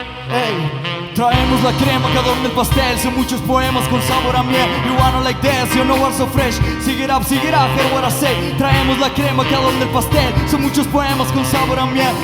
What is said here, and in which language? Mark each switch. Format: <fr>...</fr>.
<es>Ey, traemos la crema que adorna el pastel. Son muchos poemas con sabor a miel.</es> <en>You wanna like this, you know what's so fresh. Sing it up, hear what I say.</en> <es>Traemos la crema que adorna el pastel. Son muchos poemas con sabor a miel.</es>